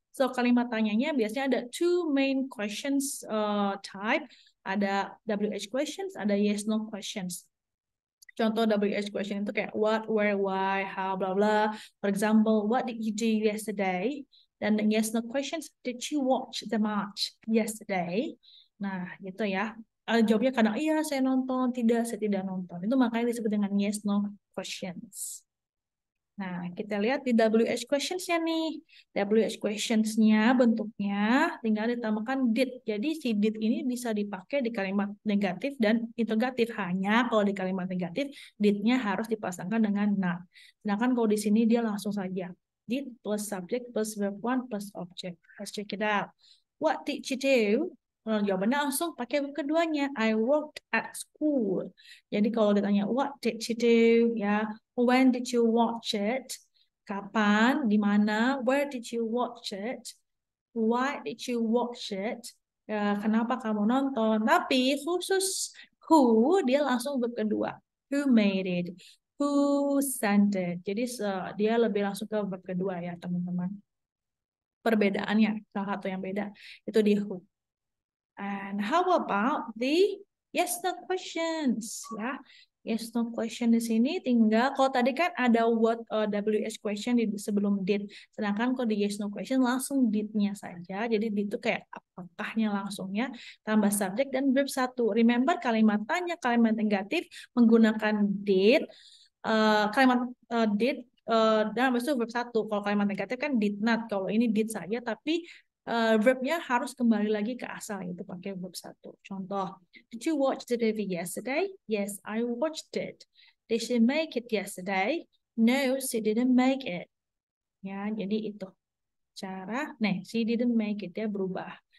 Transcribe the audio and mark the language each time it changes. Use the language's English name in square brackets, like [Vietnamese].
[Indonesian] So, kalimat tanyanya biasanya ada [English] two main questions type. [Indonesian] Ada WH questions, ada yes no questions. Contoh WH question itu kayak what, where, why, how, blah, blah. [English] For example, what did you do yesterday? [Indonesian] Dan [English] yes no questions, did you watch the match yesterday? [Indonesian] Nah, gitu ya. Jawabnya kadang, iya saya nonton, tidak, saya tidak nonton. Itu makanya disebut dengan yes no questions. Nah, kita lihat di WH questions-nya nih. WH questions-nya bentuknya tinggal ditambahkan did. Jadi si did ini bisa dipakai di kalimat negatif dan interrogatif. Hanya kalau di kalimat negatif, did-nya harus dipasangkan dengan not. Sedangkan kalau di sini dia langsung saja. Did plus subject plus verb one plus object. [English] Let's check it out. What did you do? [Indonesian] Jawabannya langsung pakai verb keduanya. [English] I worked at school. [Indonesian] Jadi kalau ditanya [English] what did you do? Ya, when did you watch it? [Indonesian] Kapan? Di mana? [English] Where did you watch it? Why did you watch it? [Indonesian] Ya, kenapa kamu nonton? Tapi khusus [English] Who, [Indonesian] dia langsung [English] verb kedua. Who made it? Who sent it? [Indonesian] Jadi dia lebih langsung ke verb kedua ya teman-teman. Perbedaannya, salah satu yang beda itu di who. [English] And how about the yes no questions ya? [Indonesian] Yes no question di sini tinggal kalau tadi kan ada what WH question di sebelum did. Sedangkan kalau di yes no question langsung did-nya saja. Jadi did itu kayak apakahnya langsungnya tambah subjek dan verb satu. Remember kalimat tanya, kalimat negatif menggunakan did, kalimat did dan habis itu verb satu. Kalau kalimat negatif kan did not. Kalau ini did saja tapi verbnya harus kembali lagi ke asal itu pakai verb satu. [English] Contoh, did you watch the TV yesterday? Yes, I watched it. Did she make it yesterday? No, she didn't make it. [Indonesian] Ya, jadi itu cara. Nah, [English] she didn't make it [Indonesian] dia berubah.